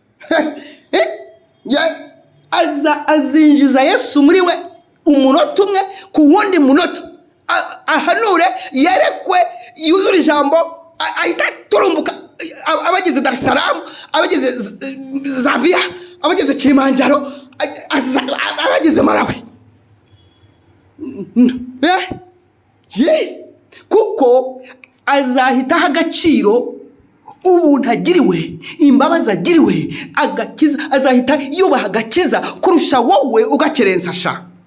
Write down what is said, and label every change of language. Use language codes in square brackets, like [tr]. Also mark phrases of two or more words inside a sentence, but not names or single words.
[rw] Eh? Ya-, aza-, azinjiza Yesu muri we umunota umwe ku wundi munota. A-, ahanure, yerekwe, yuzure ijambo, a-, ahita aturumbuka. A-, abageze Dar es Salaam, abageze Z-, Zambia, abageze Kilimanjaro, a-, aza-, a-, abageze Malawi. Eh? Ye? Kuko azahita aha agaciro ubuntu agiriwe, imbabazi agiriwe, agakiza, azahita yubaha agakiza kurusha wowe ugakerensa sha.